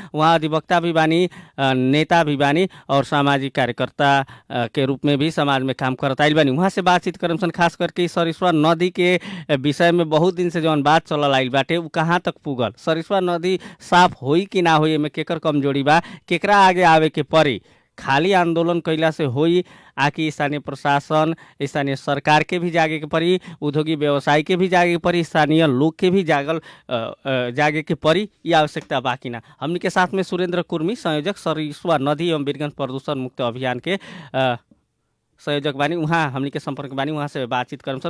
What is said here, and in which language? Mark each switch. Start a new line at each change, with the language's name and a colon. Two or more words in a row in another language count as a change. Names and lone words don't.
Bhojpuri: वहाँ अधिवक्ता भी बानी, नेता भी बानी और सामाजिक कार्यकर्ता के रूप में भी समाज में काम करता आइल बानी। वहाँ से बातचीत करम सन। खास करके सरिस्वा नदी के विषय में बहुत दिन से जौन बात चलल आइल बाटे वो कहाँ तक पुगल, सरिस्वा नदी साफ होई कि ना होई, में केकर कमजोरी बा, केकरा आगे आवे के पड़ी, खाली आंदोलन कैला से होई, आकि स्थानीय प्रशासन, स्थानीय सरकार के भी जागे के पड़ी, उद्योगिक व्यवसाय के भी जागे के पड़ी, स्थानीय लोग के भी जागे के पड़ी, ये आवश्यकता बाकी ना। हमनी के साथ में सुरेंद्र कुर्मी, संयोजक सरिस्वा नदी एवं वीरगंज प्रदूषण मुक्त अभियान के संयोजक बानी, वहाँ हमनी के संपर्क बानी, वहाँ से बातचीत करम सन।